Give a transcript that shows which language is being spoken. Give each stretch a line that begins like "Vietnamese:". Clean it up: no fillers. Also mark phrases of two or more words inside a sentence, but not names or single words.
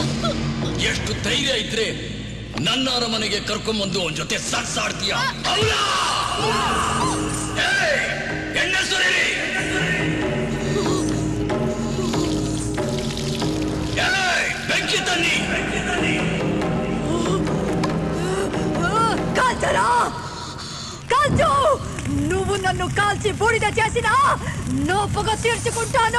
Kannada: ಎಷ್ಟು ಧೈರ್ಯ ಇದ್ರೆ ನನ್ನ ಅರಮನೆಗೆ ಕರ್ಕೊಂಡ್ಬಂದು ಅವನ ಜೊತೆ ಸಾಡ್ತೀಯ? ಎಣ್ಣೆ ಸುರಿರಿ, ಬೆಂಕಿ ತನ್ನಿ.
Telugu: కాల్చరా, కాల్చు. నువ్వు నన్ను కాల్చి బూడిద చేసినా నా పొగ తీర్చుకుంటాను.